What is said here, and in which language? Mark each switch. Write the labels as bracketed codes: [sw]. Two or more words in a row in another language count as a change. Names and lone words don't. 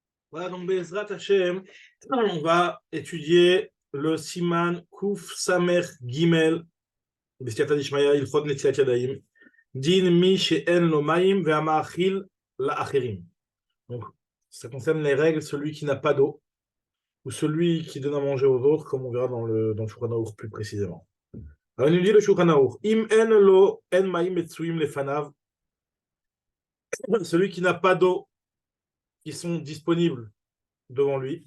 [fr] Voilà, donc [he] בעזרת השם, [fr] on va étudier le [he] סימן קוף סמך גימל, בסייעתא דשמיא, הלכות נטילת ידים, דין מי שאין לו מים והמאכיל לאחרים. [fr] Donc, ça concerne les règles, celui qui n'a pas d'eau, ou celui qui donne à manger aux autres, comme on verra dans le Shulchan Aruch plus précisément. Alors, il nous dit le Shulchan Aruch, [he] אם אין לו אין מים מצויים לפניו, [fr] celui qui n'a pas d'eau, qui sont disponibles devant lui.